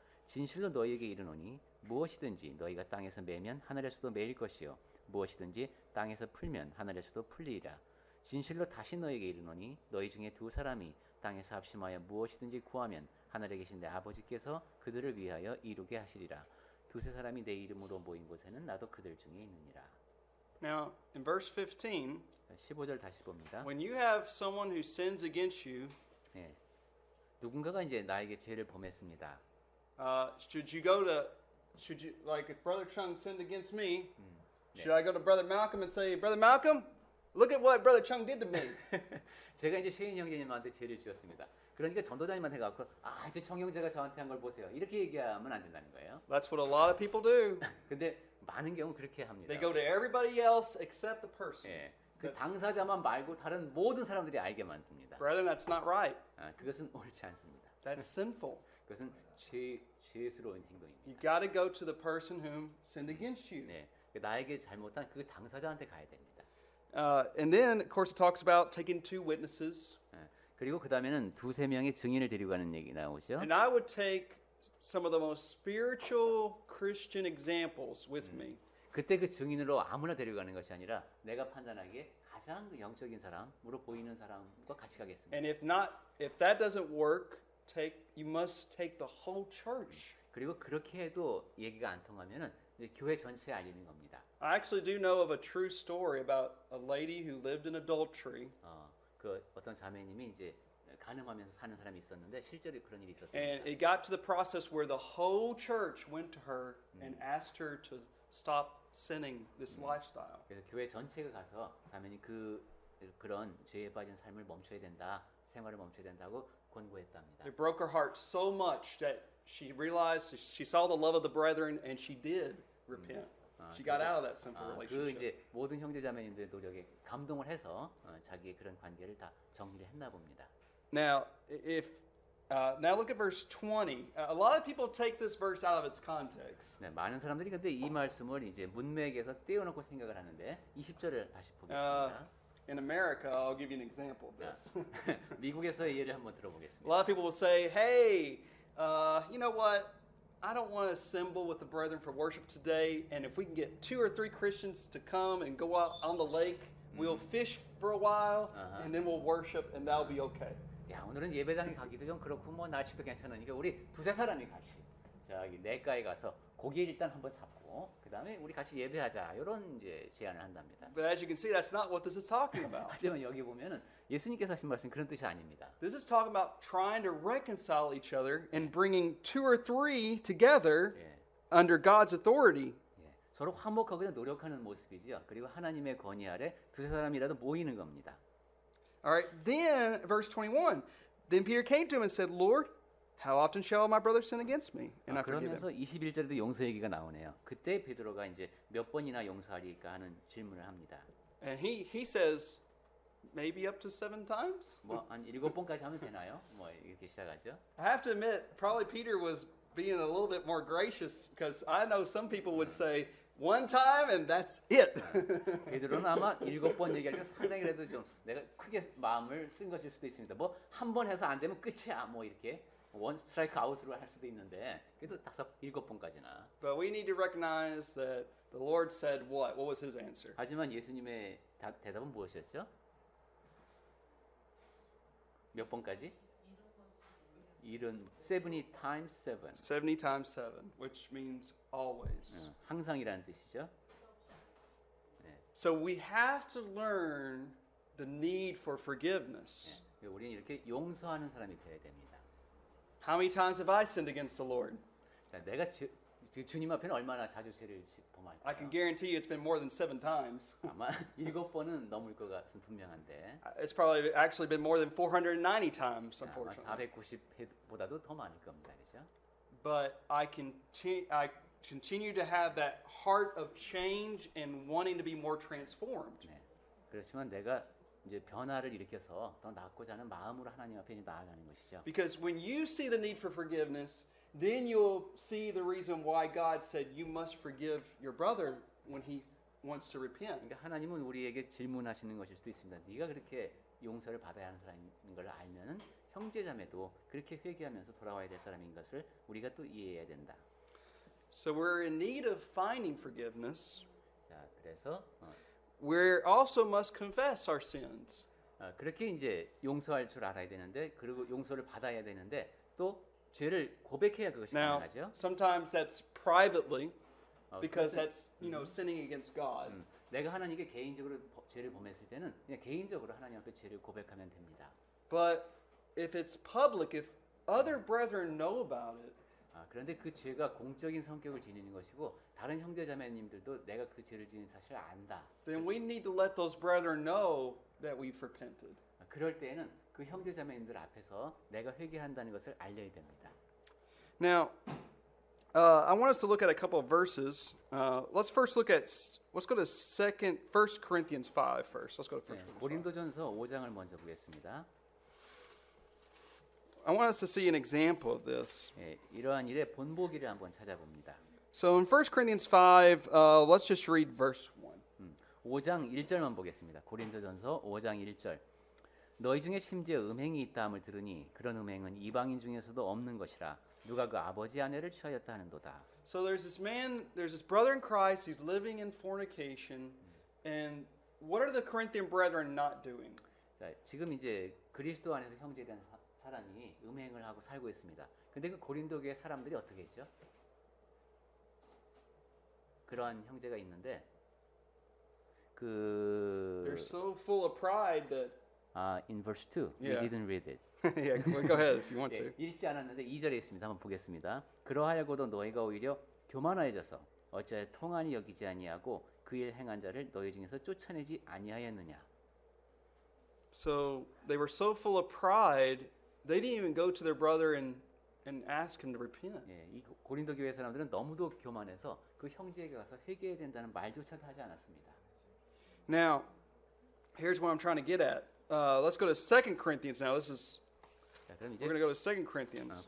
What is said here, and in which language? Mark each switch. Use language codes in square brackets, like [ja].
[ko] 진실로 너희에게 이르노니 무엇이든지 너희가 땅에서 매면 하늘에서도 매일 것이요 무엇이든지 땅에서 풀면 하늘에서도 풀리리라. 진실로 다시 너희에게 이르노니 너희 중에 두 사람이 땅에서 합심하여 무엇이든지 구하면 하늘에 계신 내 아버지께서 그들을 위하여 이루게 하시리라. 두세 사람이 내 이름으로 모인 곳에는 나도 그들 중에 있느니라. [en] Now, in verse 15, [ko] 15절 다시 봅니다. [en] when you have someone who sins against you, [ko] 네. 누군가가 이제 나에게 죄를 범했습니다. [en] should you, like if Brother Chung sinned against me, should I go to Brother Malcolm and say, Brother Malcolm, look at what Brother Chung did to me? [ko] 제가 이제 쉐인 형제님한테 죄를 지었습니다. 그러니까 전도자님한테 가서 이제 청 형제가 저한테 한 걸 보세요. 이렇게 얘기하면 안 된다는 거예요. [en] That's what a lot of people do. [ko] 근데 많은 경우 그렇게 합니다. [en] They go to everybody else except the person. [ko] 예, 그 당사자만 말고 다른 모든 사람들이 알게 만듭니다. [en] Brethren, that's not right. [ko] 그것은 옳지 않습니다. [en] That's sinful. [ko] 그것은 죄스러운 행동입니다. [en] You got to go to the person whom sinned against you. [ko] 네, 나에게 잘못한 그 당사자한테 가야 됩니다. [en] And then, of course, it talks about taking two witnesses. [ko] 예, 그리고 그 다음에는 두세 명의 증인을 데리고 가는 얘기 나오죠. [en] And I would take some of the most spiritual Christian examples with me. [ko] 그때 그 증인으로 아무나 데려가는 것이 아니라 내가 판단하기에 가장 그 영적인 사람으로 보이는 사람과 같이 가겠습니다. [en] And if that doesn't work, you must take the whole church. [ko] 그리고 그렇게 해도 얘기가 안 통하면은 이제 교회 전체에 알리는 겁니다. [en] I actually do know of a true story about a lady who lived in adultery. [ko] 그 어떤 자매님이 이제 간음하면서 사는 사람이 있었는데 실제로 그런 일이 [en] And it got to the process where the whole church went to her and asked her to stop sinning this lifestyle. [ko] 그래서 교회 전체가 가서 자매님 그런 죄에 빠진 삶을 멈춰야 된다, 생활을 멈춰야 된다고 권고했답니다. [en] It broke her heart so much that she realized she saw the love of the brethren and she did repent. She got out of that sinful relationship. [ko] 이제 모든 형제자매님들의 노력에 감동을 해서 자기의 그런 관계를 다 정리를 했나 봅니다. [en] Now, now look at verse 20. A lot of people take this verse out of its context. [ko] 네, 많은 사람들이 근데 이 말씀을 이제 문맥에서 떼어놓고 생각을 하는데 20절을 다시 보겠습니다. [en] In America, I'll give you an example of this. [ko] 미국에서의 예를 한번 [en] A [ko] 들어보겠습니다. [en] lot of people will say, hey, you know what? I don't want to assemble with the brethren for worship today. And if we can get 2 or 3 Christians to come and go out on the lake, we'll fish for a while and then we'll worship and that'll be okay. [ko] 야, 오늘은 예배당에 가기도 좀 그렇고 뭐 날씨도 괜찮으니까 우리 두세 사람이 같이 저기 냇가에 가서 고기 일단 한번 잡고 그다음에 우리 같이 예배하자 이런 이제 제안을 한답니다. [en] But as you can see, that's not what this is talking about. [ko] 하지만 여기 보면은 예수님께서 하신 말씀 그런 뜻이 아닙니다. [en] This is talking about trying to reconcile each other and bringing 2 or 3 together [ko] 예, [en] under God's authority. [ko] 예, 서로 화목하고 노력하는 모습이죠. 그리고 하나님의 권위 아래 두세 사람이라도 모이는 겁니다. [en] All right, then, verse 21. Then Peter came to him and said, Lord, how often shall my brother sin against me? And I forgive him. [ko] 그러면서 21절에도 용서 얘기가 나오네요. 그때 베드로가 이제 몇 번이나 용서하리까 하는 질문을 합니다. [en] And he says, maybe up to 7 times? [ko] 뭐 한 7번까지 하면 되나요? 뭐 이렇게 시작하죠. [en] I have to admit, probably Peter was being a little bit more gracious because I know some people would say 1 time and that's it. [ko] 베드로는 아마 7번 얘기할 때 상당히 그래도 좀 내가 크게 마음을 쓴 것일 수도 있습니다. 뭐 한 번 해서 안 되면 끝이야. 뭐 이렇게 원 스트라이크 아웃으로 할 수도 있는데 그래도 7번까지나. [en] But we need to recognize that the Lord said what? What was his answer? [ko] 하지만 예수님의 대답은 무엇이었죠? 몇 번까지? [en] 70 times 7. 70 times 7, which means always. [ko] 항상이라는 뜻이죠. [en] So we have to learn the need for forgiveness. [ko] 우리는 이렇게 용서하는 사람이 되어야 됩니다. [en] How many times have I sinned against the Lord? [ko] 자, 내가 주님 앞에는 얼마나 자주 죄를 [en] I can [ko] 범할까요? [en] guarantee you it's been more than 7 times. [ko] 아마 7번은 넘을 것 같은 분명한데 [en] It's probably actually been more than 490 times, [ko] 아마 [en] unfortunately. [ko] 490보다도 더 많을 겁니다. 그렇죠? [en] But I continue to have that heart of change and wanting to be more transformed. [ko] 네. 그렇지만 내가 이제 변화를 일으켜서 더 낫고자 하는 마음으로 하나님 앞에 이제 나아가는 것이죠. [en] Because when you see the need for forgiveness, then you'll see the reason why God said you must forgive your brother when he wants to repent. [ko] 그러니까 하나님은 우리에게 질문하시는 것일 수도 있습니다. 네가 그렇게 용서를 받아야 하는 사람인 걸 알면은 형제자매도 그렇게 회개하면서 돌아와야 될 사람인 것을 우리가 또 이해해야 된다. [en] So we're in need of finding forgiveness. [ko] 자, 그래서 [en] We also must confess our sins. [ko] 그렇게 이제 용서할 줄 알아야 되는데 그리고 용서를 받아야 되는데 또 죄를 고백해야 그것이 [en] Now, [ko] 가능하죠. [en] sometimes that's privately because [ko] 그것은, [en] that's, sinning against God. [ko] 내가 하나님께 개인적으로 죄를 범했을 때는 그냥 개인적으로 하나님 앞에 죄를 고백하면 됩니다. [en] But if it's public, if other brethren know about it, [ko] 그런데 그 죄가 공적인 성격을 지니는 것이고 다른 형제자매님들도 내가 그 죄를 지은 사실을 안다. [en] then we need to let those brethren know that we've repented. [ko] 그럴 때에는 그 형제자매님들 앞에서 내가 회개한다는 것을 알려야 됩니다. [en] Now, I want us to look at a couple of verses. Let's go to 1 Corinthians 5 first. Let's go to 1 Corinthians 5. [ko] 고린도전서 5장을 먼저 보겠습니다. [en] I want us to see an example of this. [ko] 예, 이러한 일의 본보기를 한번 찾아봅니다. [en] So in 1 Corinthians 5, let's just read verse 1. [ko] 5장 1절만 보겠습니다. 고린도전서 5장 1절. 너희 중에 심지어 음행이 있다함을 들으니 그런 음행은 이방인 중에서도 없는 것이라 누가 그 아버지 아내를 취하였다 하는도다. [en] So there's this brother in Christ, he's living in fornication, and what are the Corinthian brethren not doing? [ko] 자, 지금 이제 그리스도 안에서 형제된 사람이 음행을 하고 살고 있습니다. 근데 그 고린도 교회 사람들이 어떻게 했죠? 그러한 형제가 있는데 [en] They're so full of pride that in verse 2, Yeah. we didn't read it. yeah, go ahead if you want to. [ko] 예, 읽지 않았는데 2절에 있습니다. 한번 보겠습니다. 그러하여고도 너희가 오히려 교만하여져서 어찌하여 통한이 여기지 아니하고 그 일 행한 자를 너희 중에서 쫓아내지 아니하였느냐. [en] So they were so full of pride, they didn't even go to their brother and ask him to repent. [ko] 예, 이 고린도 교회 사람들은 너무도 교만해서 그 형제에게 가서 회개해야 된다는 말조차도 하지 않았습니다. [en] Now, here's what I'm trying to get at. Let's go to 2 Corinthians now. [ko] 자, 그럼 이제 [en] We're going to go to 2 Corinthians,